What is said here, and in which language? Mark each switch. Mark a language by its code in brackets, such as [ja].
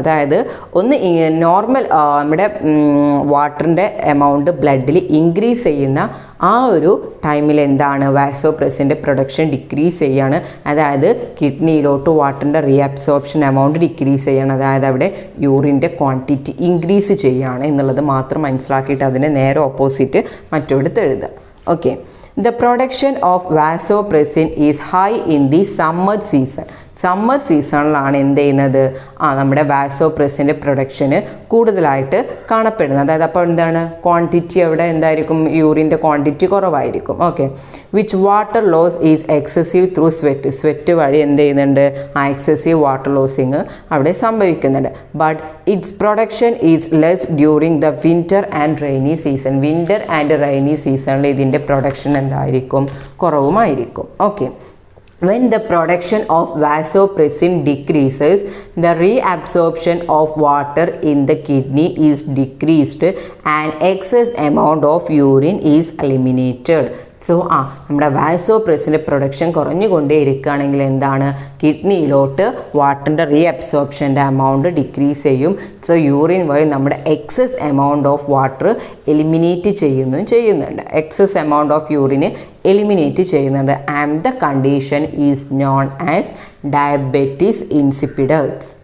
[ml] അതായത് ഒന്ന് നോർമൽ നമ്മുടെ വാട്ടറിൻ്റെ എമൗണ്ട് ബ്ലഡിൽ ഇൻക്രീസ് ചെയ്യുന്ന ആ ഒരു ടൈമിൽ എന്താണ്, വാസോപ്രസിൻ്റെ പ്രൊഡക്ഷൻ ഡിക്രീസ് ചെയ്യാണ്. അതായത് കിഡ്നിയിലോട്ട് വാട്ടറിൻ്റെ റീഅബ്സോർപ്ഷൻ എമൗണ്ട് ഡിക്രീസ് ചെയ്യാണ്. അതായത് അവിടെ യൂറിൻ്റെ ക്വാണ്ടിറ്റി ഇൻക്രീസ് ചെയ്യുകയാണ് എന്നുള്ളത് മാത്രം മനസ്സിലാക്കിയിട്ട് അതിന് നേരെ ഓപ്പോസിറ്റ് മറ്റൊടുത്ത് എഴുതുക. [en] Okay, the production of vasopressin is high in the summer season. [ml] Summer സീസണിലാണ് എന്ത് ചെയ്യുന്നത്, നമ്മുടെ വാസോപ്രസിൻ്റെ പ്രൊഡക്ഷന് കൂടുതലായിട്ട് കാണപ്പെടുന്നത്. അതായത് അപ്പോൾ എന്താണ്, ക്വാണ്ടിറ്റി അവിടെ എന്തായിരിക്കും, യൂറിൻ്റെ ക്വാണ്ടിറ്റി കുറവായിരിക്കും. [en] okay, which water loss is excessive through sweat [ml] വഴി എന്ത് ചെയ്യുന്നുണ്ട്, എക്സസീവ് വാട്ടർ ലോസിങ് അവിടെ സംഭവിക്കുന്നുണ്ട്. [en] But its production is less during the winter and rainy season. [ml] Winter and rainy സീസണിൽ ഇതിൻ്റെ പ്രൊഡക്ഷൻ എന്തായിരിക്കും, കുറവുമായിരിക്കും. [en] Okay, when the production of vasopressin decreases, the reabsorption of water in the kidney is decreased and excess amount of urine is eliminated. [ml] So നമ്മുടെ വാസോപ്രസിൻ്റെ production കുറഞ്ഞുകൊണ്ടേ ഇരിക്കുകയാണെങ്കിൽ എന്താണ്, കിഡ്നിയിലോട്ട് വാട്ടറിൻ്റെ റീഅബ്സോർപ്ഷൻ്റെ amount decrease ചെയ്യും. So urine വഴി നമ്മുടെ [en] excess amount of water [ml] eliminate ചെയ്യുന്നുണ്ട്. [en] Excess amount of urine eliminate ചെയ്യുന്നുണ്ട്. And the condition is known as diabetes insipidus.